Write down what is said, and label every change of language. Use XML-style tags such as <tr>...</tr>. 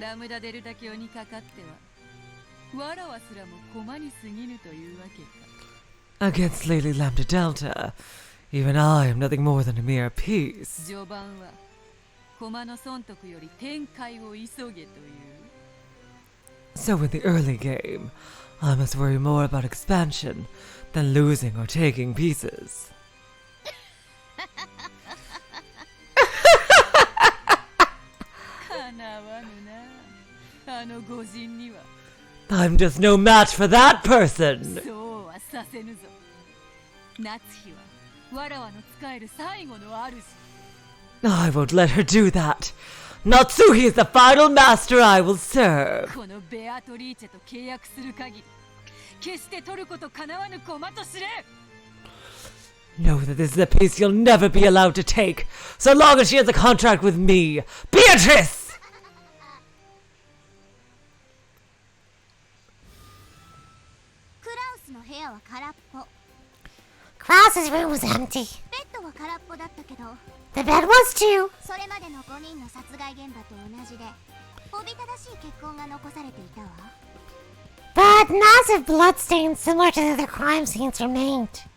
<ja>ラムダデルタ教にかかってはわらわすらも駒に過ぎぬというわけか。</ja> <en>Against Lady Lambda Delta, even I am nothing more than a mere piece.</en> <ja>序盤は駒の損得より展開を急げという。</ja> <en>So in the early game, I must worry more about expansion than losing or taking pieces.</en> <ja>かなわぬな、あの御人には。</ja> <en>I'm just no match for that person.</en> <ja>そうはさせぬぞ。夏日はわらわの使える最後の主。</ja> <en>I won't let her do that. Natsuhi is the final master I will serve.</en> <ja>このベアトリーチェと契約する限り決して取ることかなわぬ駒と知れ。</ja> <en>Know that this is a piece you'll never be allowed to take, so long as she has a contract with me, Beatrice!</en> <ja>Krauss の部屋は空っぽ。</ja> <en>Krauss's room was empty.</en> <ja>ベッドは空っぽだったけど、</ja> <en>The bed was too.</en> <ja>それまでの5人の殺害現場と同じで、おびただしい血痕が残されていたわ。</ja> <en>But massive bloodstains similar to the crime scenes remained.</en>